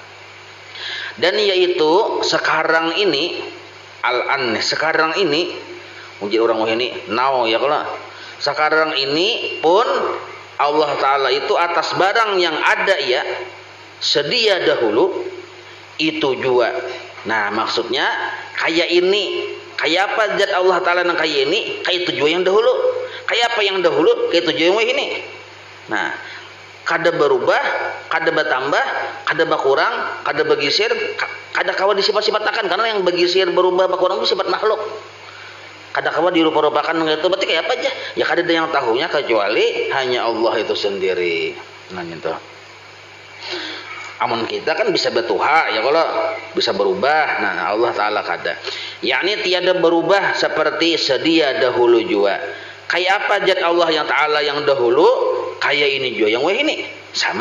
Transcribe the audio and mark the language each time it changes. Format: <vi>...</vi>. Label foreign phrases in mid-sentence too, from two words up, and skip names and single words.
<id>Dan yaitu sekarang ini al-an, sekarang ini mungkin orang ini now ya kalau sekarang ini pun Allah Ta'ala itu atas barang yang ada ya sedia dahulu itu juga.</id> <bjn>Maksudnya kayak ini, kayak apa zat Allah Ta'ala yang kayak ini, kayak itu juga yang dahulu. Kayak apa yang dahulu, kayak itu juga yang ini. Kada berubah, kada bertambah, kada berkurang, kada bergeser, kada kawa disifat-sifatkan. Karena yang bergeser, berubah, berkurang itu sifat makhluk. Kada kawa dirupa-rupakan itu, berarti kayak apa aja? Ya kada ada yang tahunya kecuali hanya Allah itu sendiri. Gitu. Amun kita kan bisa bertuha ya kalau bisa berubah. Allah Ta'ala kada.</bjn> <id>Yakni tiada berubah seperti sedia dahulu juga.</id> <bjn>Kayak apa zat Allah yang Ta'ala yang dahulu, kayak ini juga yang ini sama.</bjn>